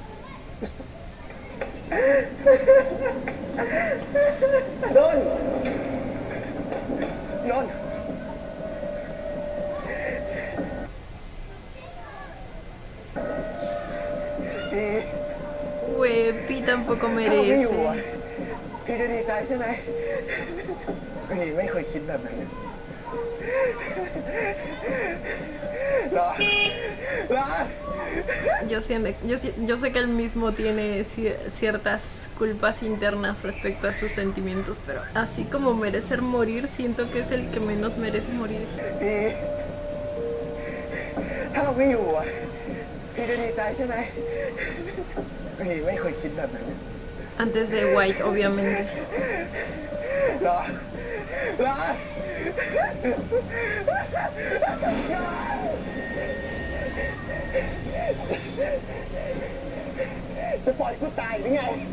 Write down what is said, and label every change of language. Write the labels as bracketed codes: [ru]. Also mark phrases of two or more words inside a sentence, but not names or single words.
[es] Non Güey, Pi tampoco [th] ถ้าเราไม่อยู่ [es] merece. [th] พี่จะดีใจใช่ไหมพี่ไม่เคยคิดแบบนั้นเหรอ [es] Yo sé que él mismo tiene ciertas culpas internas respecto a sus sentimientos, pero así como merecer morir, siento que es el que menos merece morir. [th] พี่ถ้าเราไม่อยู่พี่จะดีใจใช่ไหมพี่ไม่เคยคิดแบบนั้น [es] Antes de White, obviamente. [th] เหรอ จะปล่อยกูตายหรือไง